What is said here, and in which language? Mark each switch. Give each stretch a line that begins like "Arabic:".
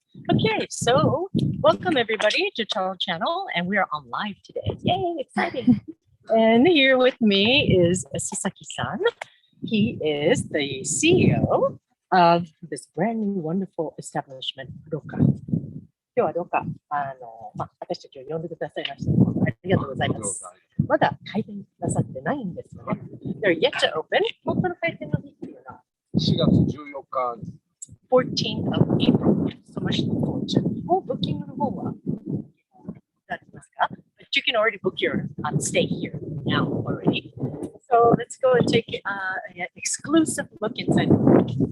English: Okay, so welcome everybody to TARO channel, and we are on live today. Yay, exciting. And here with me is Sasaki-san. He is the CEO of this brand new wonderful establishment, ROKA.
Japanese: 今日はROKA、私たちを呼んでくださいました。ありがとうございます。まだ開店なさってないんですよね。
English: They're yet to open.
Japanese: 本当の開店の日っていうのは 4月14日。
English: 14th of April. So much to look forward to.
Japanese: もうブッキングの方はありますか?
English: But you can already book your stay here now already. So let's go and take an exclusive look inside the room.